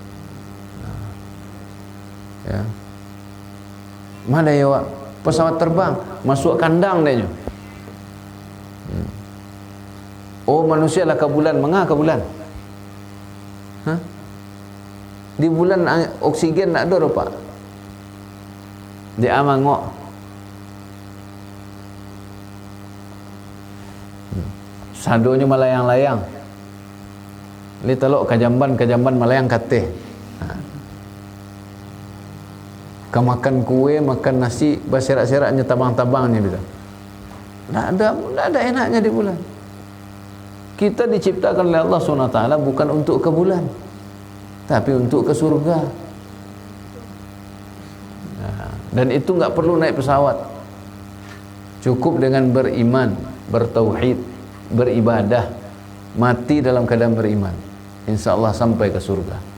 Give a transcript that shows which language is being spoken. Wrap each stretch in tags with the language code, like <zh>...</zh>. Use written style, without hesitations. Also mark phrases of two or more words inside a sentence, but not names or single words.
<id>Ya. Mana ya Wak? Pesawat terbang masuk kandang dia. Oh, manusia lah ke bulan, mengah ke bulan? Di bulan oksigen tak ada Pak.</id> <min>Dia amangok. Sadonya melayang-layang. Li telok kajamban melayang kateh.</min> <id>Kau makan kue, makan nasi, berserak-seraknya tabang-tabangnya gitu. Tidak ada enaknya di bulan. Kita diciptakan oleh Allah SWT bukan untuk ke bulan, tapi untuk ke surga. Dan itu nggak perlu naik pesawat. Cukup dengan beriman, bertauhid, beribadah, mati dalam keadaan beriman,</id> <ar>insya Allah</ar> <id>sampai ke surga.</id>